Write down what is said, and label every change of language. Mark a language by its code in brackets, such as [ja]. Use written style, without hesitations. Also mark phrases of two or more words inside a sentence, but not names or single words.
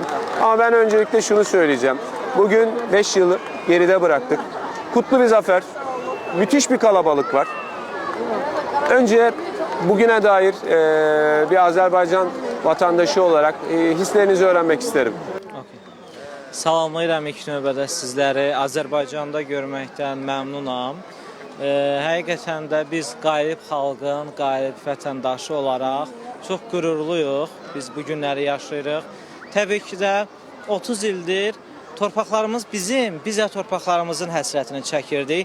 [tr] Ama ben öncelikle şunu söyleyeceğim. Bugün 5 yılı geride bıraktık. Kutlu bir zafer, müthiş bir kalabalık var. Önce bugüne dair bir Azerbaycan vatandaşı olarak hislerinizi öğrenmek isterim. [az] Salamlayıram ilk növbədə sizləri. Azərbaycanda görməkdən məmnunam. Həqiqətən də biz qalib xalqın, qalib vətəndaşı olaraq çox qürurluyuq. Biz bu günləri yaşayırıq. Təbii ki də 30 ildir torpaqlarımız bizim, biz də torpaqlarımızın həsrətini çəkirdik.